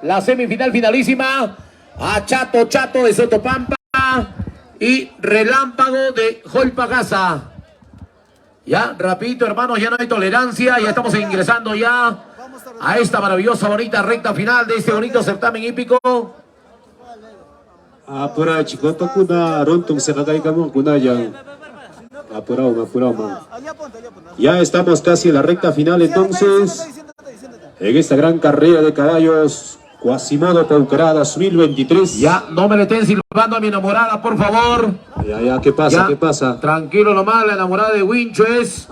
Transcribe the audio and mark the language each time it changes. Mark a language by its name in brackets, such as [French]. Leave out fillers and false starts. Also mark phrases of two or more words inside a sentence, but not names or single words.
[Spanish] La semifinal finalísima. A Chato de Sotopampa y Relámpago de Jolpagaza. Ya, rapidito, hermanos, ya no hay tolerancia. Ya estamos ingresando ya a esta maravillosa, bonita recta final de este bonito certamen hípico. Apura chicota kuna rontum senagai kamu kuna yang. Apurado, man. Ya estamos casi en la recta final entonces. En esta gran carrera de caballos, Quasimodo Paucará 2023. Ya, no me le estén silbando a mi enamorada, por favor. Ya, ¿qué pasa? Ya, ¿Qué pasa? Tranquilo nomás, la enamorada de Wincho es.